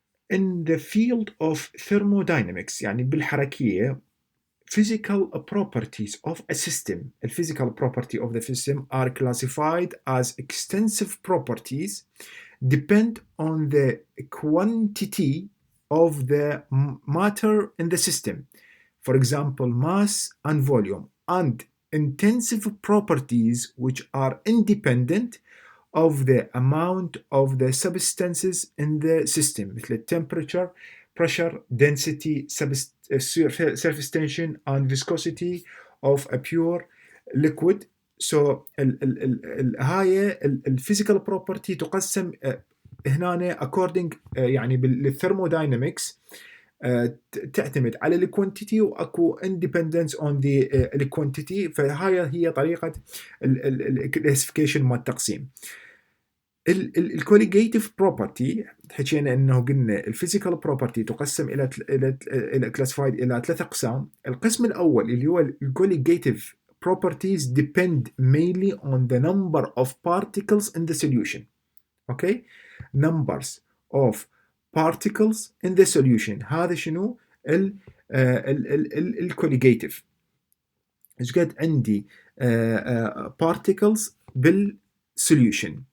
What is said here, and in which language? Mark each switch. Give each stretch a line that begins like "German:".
English: In the field of thermodynamics
Arabic: يعني بالحركية،
English: physical properties of a system, the physical property of the system are classified as extensive properties depend on the quantity of the matter in the system, for example mass and volume, and intensive properties which are independent of the amount of the substances in the system مثل temperature, pressure, density, surface tension and viscosity of a pure liquid.
Arabic: So هاي الفيزيكال بروبرتي تقسم هنا according يعني بالثرموداينامكس تعتمد على الكوانتيتي واكو
English: independence on the
Arabic: الكوانتيتي. فهاي هي طريقه الكلاسيفيكيشن مال التقسيم. الكوليجيتيف بروبرتي حكينا انه قلنا الفيزيكال بروبرتي تقسم الى كلاسيفايد الى ثلاث اقسام. القسم الاول اللي هو الكوليجيتيف
English: properties depend mainly on the number of particles in the solution. Okay, numbers of particles in the solution.
Arabic: هذا شنو الكوليجيتيف؟ ايش قد عندي particles بالsolution.